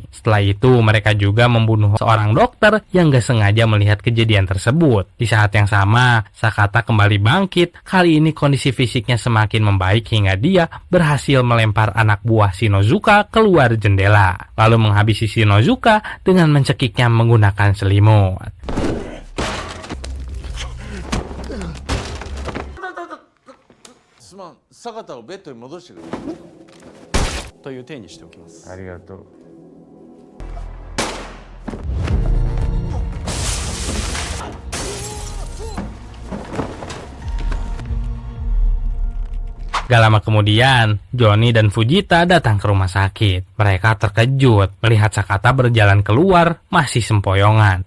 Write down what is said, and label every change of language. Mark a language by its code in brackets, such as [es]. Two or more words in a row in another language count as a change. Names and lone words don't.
[id] Setelah itu mereka juga membunuh seorang dokter yang gak sengaja melihat kejadian tersebut. Di saat yang sama, Sakata kembali bangkit. Kali ini kondisi fisiknya semakin membaik hingga dia berhasil melempar anak buah Shinozuka keluar jendela, lalu menghabisi Shinozuka dengan mencekiknya menggunakan selimut. [ja] すまん、坂田をベッドに戻してくれという体にしておきます。ありがとう。 [id] Gak lama kemudian, Johnny dan Fujita datang ke rumah sakit. Mereka terkejut melihat Sakata berjalan keluar masih sempoyongan.